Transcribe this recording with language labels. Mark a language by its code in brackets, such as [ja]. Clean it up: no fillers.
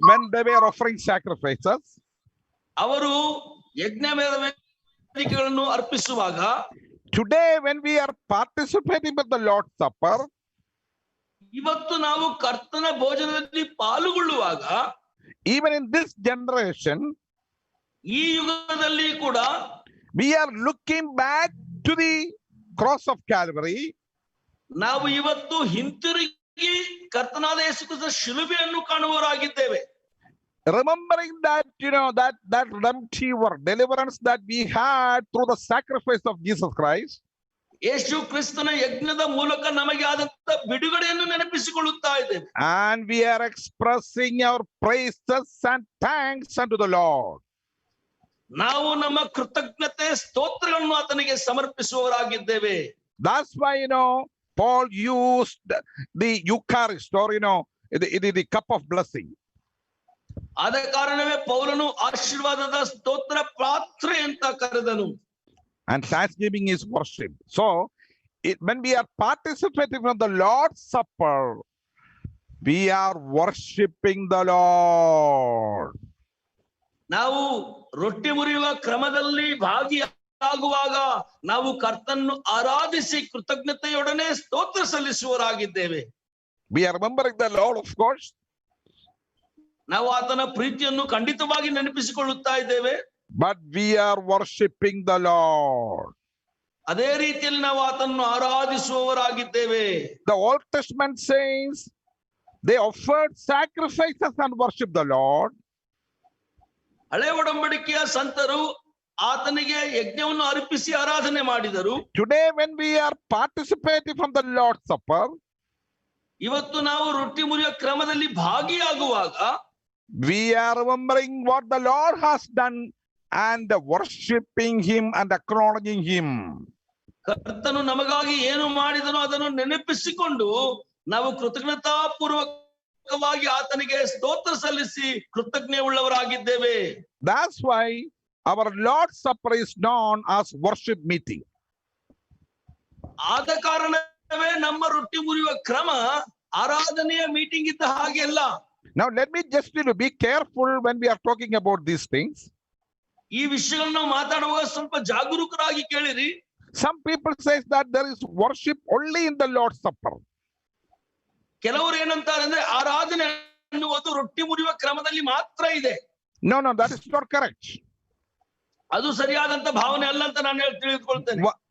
[en] when they were offering sacrifices, [kn] ಅವರು ಯಜ್ಞ ವೇದಿಕೆಗಳನ್ನು ಅರ್ಪಿಸುವಾಗ [en] Today, when we are participating with the Lord's Supper, [kn] ಇವತ್ತು ನಾವು ಕರ್ತನ ಭೋಜನದಲ್ಲಿ ಪಾಲುಗೊಳ್ಳುವಾಗ, [en] even in this generation, [kn] ಈ ಯುಗದಲ್ಲಿ ಕೂಡ [en] we are looking back to the cross of Calvary. [kn] ನಾವು ಇವತ್ತು ಹಿಂತಿರುಗಿ ಕರ್ತನಾದ ಯೇಸು ಕ್ರಿಸ್ತನ ಶಿಲುಬೆಯನ್ನು ಕಾಣುವವರಾಗಿದ್ದೇವೆ. [en] Remembering that, that redemptive or deliverance that we had through the sacrifice of Jesus Christ. [kn] ಯೇಸು ಕ್ರಿಸ್ತನ ಯಜ್ಞದ ಮೂಲಕ ನಮಗೆ ಆದಂತ ಬಿಡುಗಡೆಯನ್ನು ನೆನಪಿಸಿಕೊಳ್ಳುತ್ತಾ ಇದ್ದೇವೆ. [en] And we are expressing our praises and thanks unto the Lord. [kn] ನಾವು ನಮ್ಮ ಕೃತಜ್ಞತೆ ಸ್ತೋತ್ರಗಳನ್ನು ಆತನಿಗೆ ಸಮರ್ಪಿಸುವವರಾಗಿದ್ದೇವೆ. [en] That's why, Paul used the Eucharist, or, the cup of blessing. [kn] ಆದ ಕಾರಣವೇ ಪೌಲನು ಆಶೀರ್ವಾದದ ಸ್ತೋತ್ರ ಪಾತ್ರೆ ಅಂತ ಕರೆದನು. [en] And thanksgiving is worship. So, when we are participating from the Lord's Supper, we are worshiping the Lord. [kn] ನಾವು ರೊಟ್ಟಿ ಮುರಿಯುವ ಕ್ರಮದಲ್ಲಿ ಭಾಗಿಯಾಗುವಾಗ ನಾವು ಕರ್ತನನ್ನು ಆರಾಧಿಸಿ ಕೃತಜ್ಞತೆಯೊಡನೆ ಸ್ತೋತ್ರ ಸಲ್ಲಿಸುವವರಾಗಿದ್ದೇವೆ. [en] We are remembering the Lord, of course. [kn] ನಾವು ಆತನ ಪ್ರೀತಿಯನ್ನು ಖಂಡಿತವಾಗಿ ನೆನಪಿಸಿಕೊಳ್ಳುತ್ತಾ ಇದ್ದೇವೆ. [en] But we are worshiping the Lord. [kn] ಅದೇ ರೀತಿಯಲ್ಲಿ ನಾವು ಆತನನ್ನು ಆರಾಧಿಸುವವರಾಗಿದ್ದೇವೆ. [en] The Old Testament says they offered sacrifices and worshiped the Lord. [kn] ಹಳೆ ಒಡಂಬಡಿಕೆಯ ಸಂತರು ಆತನಿಗೆ ಯಜ್ಞವನ್ನು ಅರ್ಪಿಸಿ ಆರಾಧನೆ ಮಾಡಿದರು. [en] Today, when we are participating from the Lord's Supper, [kn] ಇವತ್ತು ನಾವು ರೊಟ್ಟಿ ಮುರಿಯುವ ಕ್ರಮದಲ್ಲಿ ಭಾಗಿಯಾಗುವಾಗ [en] we are remembering what the Lord has done and worshiping Him and acknowledging Him. [kn] ಕರ್ತನು ನಮಗಾಗಿ ಏನು ಮಾಡಿದನೋ ಅದನ್ನು ನೆನಪಿಸಿಕೊಂಡು ನಾವು ಕೃತಜ್ಞತಾಪೂರ್ವಕವಾಗಿ ಆತನಿಗೆ ಸ್ತೋತ್ರ ಸಲ್ಲಿಸಿ ಕೃತಜ್ಞೆ ಉಳ್ಳವರಾಗಿದ್ದೇವೆ. [en] That's why our Lord's Supper is known as worship meeting. [kn] ಆದ ಕಾರಣವೇ ನಮ್ಮ ರೊಟ್ಟಿ ಮುರಿಯುವ ಕ್ರಮ ಆರಾಧನೆಯ ಮೀಟಿಂಗ್ ಇದ್ದ ಹಾಗೆ ಅಲ್ಲ. [en] Now, let me just be careful when we are talking about these things. [kn] ಈ ವಿಷಯಗಳನ್ನು ಮಾತಾಡುವಾಗ ಸ್ವಲ್ಪ ಜಾಗರೂಕರಾಗಿ ಕೇಳಿರಿ. [en] Some people say that there is worship only in the Lord's Supper. [kn] ಕೆಲವರು ಏನಂತಾರೆ ಅಂದ್ರೆ ಆರಾಧನೆ ಅನ್ನುವುದು ರೊಟ್ಟಿ ಮುರಿಯುವ ಕ್ರಮದಲ್ಲಿ ಮಾತ್ರ ಇದೆ. [en] No, that is not correct. [kn] ಅದು ಸರಿಯಾದಂತ ಭಾವನೆ ಅಲ್ಲ ಅಂತ ನಾನು ತಿಳಿದುಕೊಳ್ತೇನೆ.